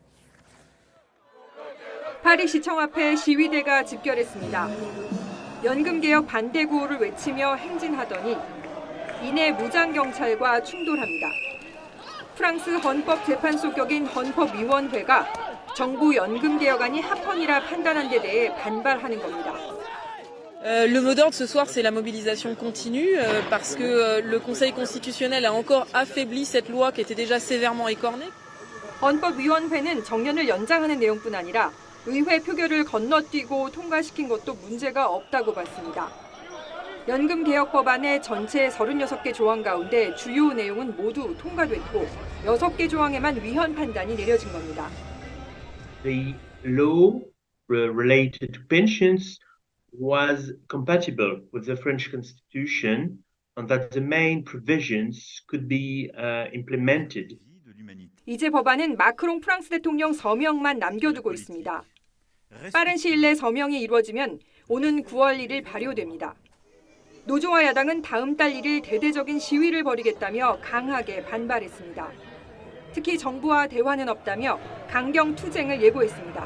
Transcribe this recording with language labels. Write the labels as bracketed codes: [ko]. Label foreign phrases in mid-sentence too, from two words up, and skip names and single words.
[ko] 파리시청 앞에 시위대가 집결했습니다. 연금개혁 반대 구호를 외치며 행진하더니 이내 무장경찰과 충돌합니다. 프랑스 헌법재판소 격인 헌법위원회가 정부 연금개혁안이 합헌이라 판단한 데 대해 반발하는 겁니다. [fr] Le mot d'ordre ce soir, c'est la mobilisation continue parce que le Conseil constitutionnel a encore affaibli cette loi qui était déjà sévèrement écornée. [ko] 헌법위원회는 정년을 연장하는 내용뿐 아니라 의회 표결을 건너뛰고 통과시킨 것도 문제가 없다고 봤습니다. 연금개혁 법안의 전체 36개 조항 가운데 주요 내용은 모두 통과됐고 6개 조항에만 위헌 판단이 내려진 겁니다. [en] The law related to pensions was compatible with the French Constitution and that the main provisions could be implemented. [ko] 이제 법안은 마크롱 프랑스 대통령 서명만 남겨두고 있습니다. 빠른 시일 내 서명이 이루어지면 오는 9월 1일 발효됩니다. 노조와 야당은 다음 달 1일 대대적인 시위를 벌이겠다며 강하게 반발했습니다. 특히 정부와 대화는 없다며 강경 투쟁을 예고했습니다.